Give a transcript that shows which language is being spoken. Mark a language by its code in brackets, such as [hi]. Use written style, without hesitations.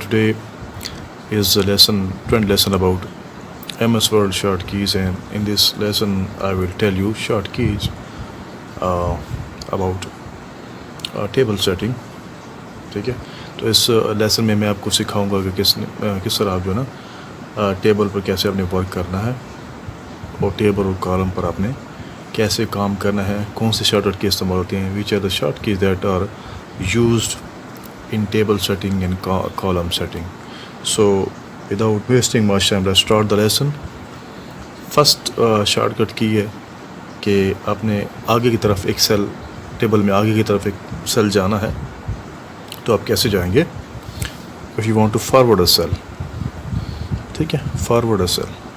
[en] Today is a lesson, 20 lesson about MS Word shortkeys, and in this lesson I will tell you shortkeys about table setting. [ur] ٹھیک ہے، تو اس lesson میں میں آپ کو سکھاؤں گا کہ کس طرح آپ جو ہے نا ٹیبل پر کیسے آپ نے ورک کرنا ہے، اور ٹیبل اور کالم پر آپ نے کیسے کام کرنا ہے، کون سے شارٹ کٹ کی استعمال ہوتی ہیں، [en] Which are the short keys that are used in table setting and column setting. So without wasting much time, let's start the lesson. First shortcut [ur] کی ہے کہ آپ نے آگے کی طرف ایک سیل، ٹیبل میں آگے کی طرف ایک سیل جانا ہے، تو آپ کیسے جائیں گے؟ [en] if you want to forward a cell، [ur] ٹھیک ہے، [en] forward a cell.